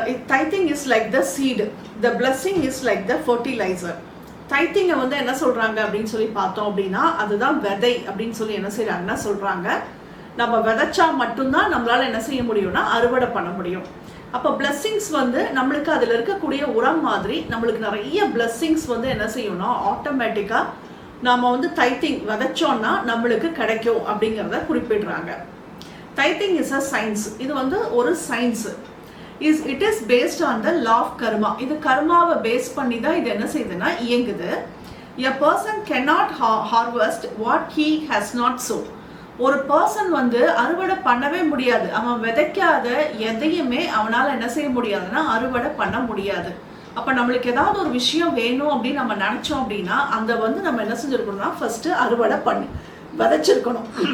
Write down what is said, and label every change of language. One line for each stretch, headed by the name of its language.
English: Tithing is like the seed, the blessing is like the fertilizer.
Tamil: தைத்திங்கை வந்து என்ன சொல்கிறாங்க அப்படின்னு சொல்லி பார்த்தோம் அப்படின்னா, அதுதான் விதை அப்படின்னு சொல்லி என்ன செய்கிறாங்கன்னா சொல்கிறாங்க. நம்ம விதைச்சா மட்டும்தான் நம்மளால் என்ன செய்ய முடியும்னா அறுவடை பண்ண முடியும். அப்போ பிளெஸ்ஸிங்ஸ் வந்து நம்மளுக்கு அதில் இருக்கக்கூடிய உரம் மாதிரி நம்மளுக்கு நிறைய பிளெஸ்ஸிங்ஸ் வந்து என்ன செய்யணும்னா ஆட்டோமேட்டிக்காக நாம் வந்து தைத்திங் விதைச்சோன்னா நம்மளுக்கு கிடைக்கும் அப்படிங்கிறத குறிப்பிடுறாங்க.
English: தைத்திங் is a science,
Tamil: இது வந்து ஒரு science.
English: It is based on the law of karma.
Tamil: இது கர்மாவை பேஸ் பண்ணி தான் இது என்ன செய்யுதுன்னா இயங்குது.
English: A person cannot harvest what he has not sown.
Tamil: ஒரு பர்சன் வந்து அறுவடை பண்ணவே முடியாது. அவன் விதைக்காத எதையுமே அவனால் என்ன செய்ய முடியாதுன்னா அறுவடை பண்ண முடியாது. அப்போ நம்மளுக்கு ஏதாவது ஒரு விஷயம் வேணும் அப்படின்னு நம்ம நினச்சோம் அப்படின்னா அந்த வந்து நம்ம என்ன செஞ்சுருக்கணும்னா ஃபஸ்ட்டு அறுவடை பண்ணி விதைச்சிருக்கணும்.